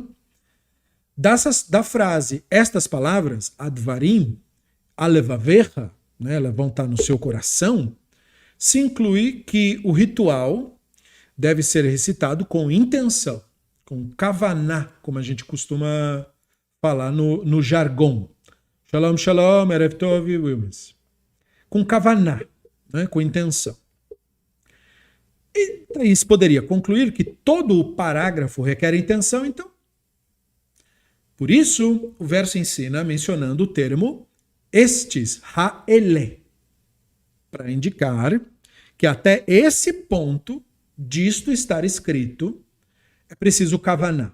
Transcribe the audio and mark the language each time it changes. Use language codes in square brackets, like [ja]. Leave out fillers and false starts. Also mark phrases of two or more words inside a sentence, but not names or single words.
[pt] Da frase, estas palavras, [he] Advarim, Alevavecha, [pt] né? Elas vão estar no seu coração, se inclui que o ritual deve ser recitado com intenção, com kavaná, como a gente costuma falar no jargão. [he] Shalom, shalom, erev tov, wilmes. [pt] Com kavaná, né, com intenção. E daí se poderia concluir que todo o parágrafo requer intenção, então. Por isso, o verso ensina mencionando o termo estes, ha'ele, para indicar que até esse ponto disto estar escrito é preciso kavaná.